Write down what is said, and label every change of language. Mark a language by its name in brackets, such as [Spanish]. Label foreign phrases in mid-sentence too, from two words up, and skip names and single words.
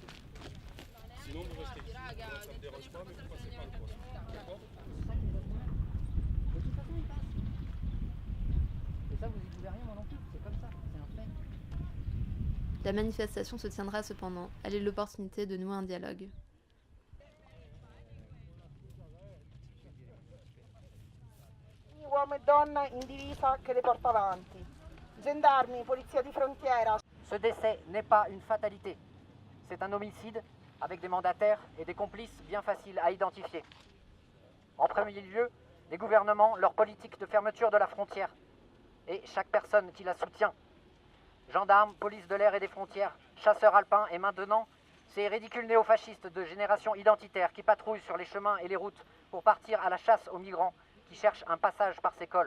[French] Sinon, vous restez ici. Moi, ça me dérange pas, mais vous passez pas le poste. D'accord? De toute façon il passe. Et ça vous y pouvez rien moi non plus, c'est comme ça, c'est un fait. La manifestation se tiendra cependant. Elle est l'opportunité de nouer un dialogue. [Italian] Uomo e donna in divisa che le porta avanti. Gendarmi, polizia di frontiera. [French] Ce décès n'est pas une fatalité. C'est un homicide avec des mandataires et des complices bien faciles à identifier. En premier lieu, les gouvernements, leur politique de fermeture de la frontière et chaque personne qui la soutient. Gendarmes, police de l'air et des frontières, chasseurs alpins et maintenant, ces ridicules néofascistes de génération identitaire qui patrouillent sur les chemins et les routes pour partir à la chasse aux migrants qui cherchent un passage par ces cols.